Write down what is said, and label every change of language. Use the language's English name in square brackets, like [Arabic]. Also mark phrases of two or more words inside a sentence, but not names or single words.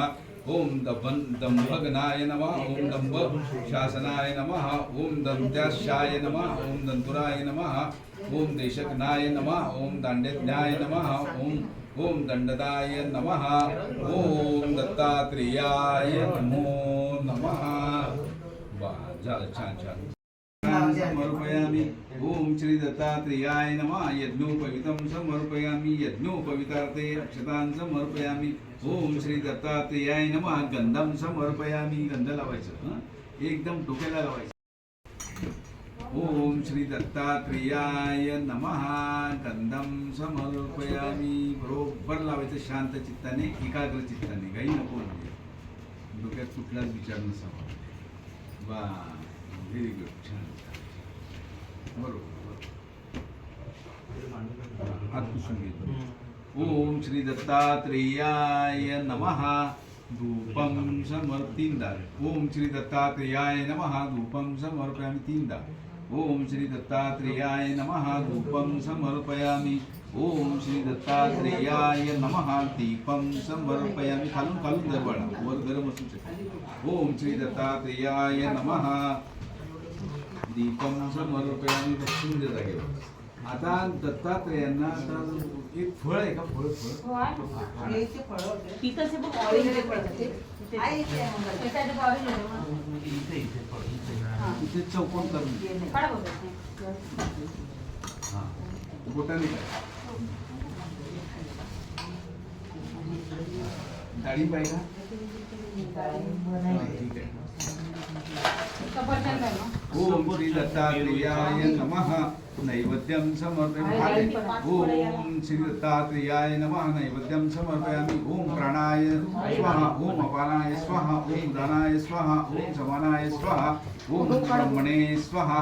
[Sanskrit] ओम दंभगनाय नमः. ओम दंभ शासनाय नमः. ओम दंत्याशाय नमः. ओम दंतुराय नमः. ओम देशकनाय नमः. ओम दांड्यज्ञाय नमः. ओम दंडदाय नमः. ओम दत्तात्रेयाय नमो नमः. [Marathi] झालं छान छान. [Sanskrit] समर्पयामि. ओम श्री दत्तात्रेयाय नमः. यज्ञोपवीतं समर्पयामि. यज्ञोपवीतार्थे अक्षतां समर्पयामि. ओम श्री दत्तात्रेयाय नमः. गंधम समर्पयामि. [Marathi] गंध लावायचं एकदम डोक्याला लावायचं. [Sanskrit] ओम श्री दत्तात्रेयाय नमः. गंधम समर्पयामि. [Marathi] बरोबर लावायचं शांत चित्ताने, एकाग्र चित्ताने, काही नको म्हणजे डोक्यात कुठलाच विचार नसावा. वा [English] very good. [Marathi] छान बरोबर. हात पुसून घेतो. [Sanskrit] ओम श्री दत्तात्रेयाय नमः. धूपम समर्पिंदा. ओम श्री दत्तात्रेयाय नमः. धूपम समर्पयामि. तीनदा. ओम श्री दत्तात्रेयाय नमः. धूपम समर्पयामि. ओम श्री दत्तात्रेयाय नमः. दीपम समर्पयामि. [Marathi] खालून खालून दरवाळा वर गरम असू शकतो. [Sanskrit] ओम श्री दत्तात्रेयाय नमः. दीपम समर्पयामि. [Marathi] बसून दे जागेवर. आता दत्तात्रेयांना आता एक फळ आहे का फळ हो, आहे. हे इथे फळं होते. ती कसे बघ ऑरेंज पडते आहे इथे आहे मग. ते काय ते orange आहे ना. इथे चौकोन करून काढा बघा ते. हा बोटाने करा. डाळिंब आहे का? हा, ठीक आहे. सफरचंद आहे ना. [Sanskrit] ओम श्री दत्तात्रेयाय नमः नैवेद्यं समर्पयामि. ओम श्री दत्तात्रेयाय नमः नैवेद्यं समर्पयामि. ओम प्राणाय स्वाहा, ओम अपानाय स्वाहा, ओम उदानाय स्वाहा, ओम समानाय स्वाहा, ओम ब्रह्मणे स्वाहा.